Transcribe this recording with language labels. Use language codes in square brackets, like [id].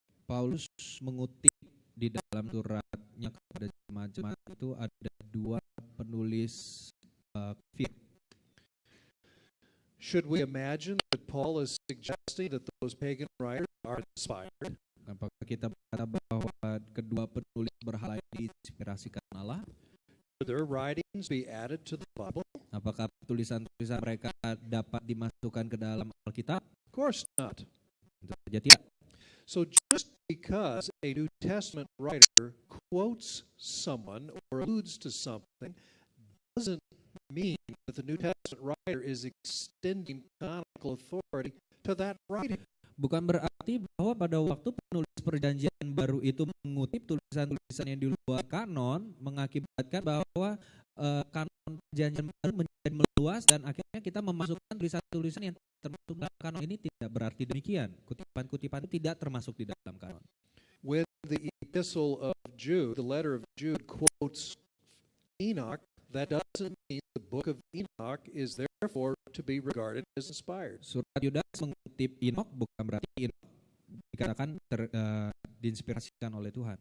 [id] Paulus mengutip di dalam suratnya kepada jemaat-jemaat itu ada dua penulis kafir. [en] Should we imagine that Paul is suggesting that those pagan writers are inspired? [id] Apakah kita berkata bahwa kedua penulis berhala ini diinspirasikan Allah? [en] Should their writings be added to the Bible? [id] Apakah tulisan-tulisan mereka dapat dimasukkan ke dalam Alkitab? [en] Of course not. [id] Tentu saja tidak. [en] So just because a New Testament writer quotes someone or alludes to something doesn't mean that the New Testament writer is extending canonical authority to that writing. [id] Bukan berarti bahwa pada waktu penulis perjanjian baru itu mengutip tulisan-tulisan yang di luar kanon mengakibatkan bahwa kanon perjanjian baru menjadi meluas dan akhirnya kita memasukkan tulisan-tulisan yang termasuk dalam kanon ini. Tidak berarti demikian. Kutipan-kutipan itu tidak termasuk di dalam kanon. [en] When the epistle of Jude, the letter of Jude, quotes Enoch, That doesn't mean the book of Enoch is therefore to be regarded as inspired. [id] Surat Yudas mengutip Enoch bukan berarti Enoch dikatakan diinspirasikan oleh Tuhan.